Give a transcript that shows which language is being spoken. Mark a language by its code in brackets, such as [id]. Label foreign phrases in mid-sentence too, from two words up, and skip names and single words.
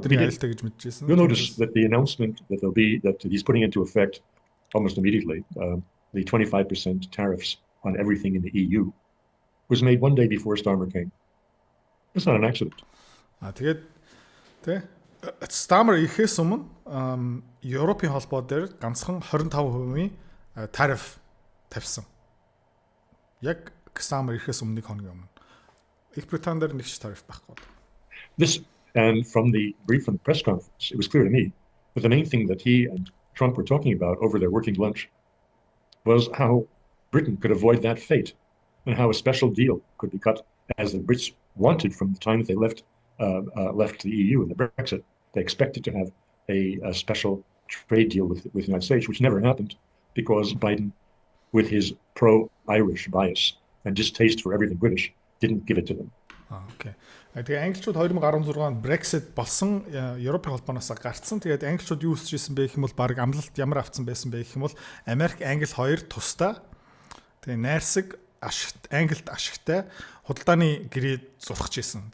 [en] You'll notice that the announcement that he's putting into effect almost immediately the 25% tariffs on everything in the EU was made one day before Starmer came. It's not an accident. [mn] Тэгээд Starmer ирэхээс өмнө Европын холбоо дээр ганцхан 25% тариф тавьсан. Яг Starmer ирэхээс өмнө нэг хоногийн өмнө. Их Британь дээр нэг ч тариф байхгүй. [en] This, and from the brief from the press conference, it was clear to me that the main thing that he and Trump were talking about over their working lunch was how Britain could avoid that fate and how a special deal could be cut, as the Brits wanted from the time that they left the EU and the Brexit. They expected to have a special trade deal with the United States, which never happened because Biden, with his pro-Irish bias and distaste for everything British, didn't give it to them. [mn] Okay. Тэгээ англичууд 2016 онд Brexit болсон Европын холбооноос гарцсан. Тэгээд англичууд юу хүсэж ирсэн бэ гэх юм бол баг амлалт ямар авцсан байсан бэ гэх юм бол Америк, Англи хоёр тусдаа тэгээ найрсаг Англид ашигтай худалдааны гэрээ зурхаж исэн.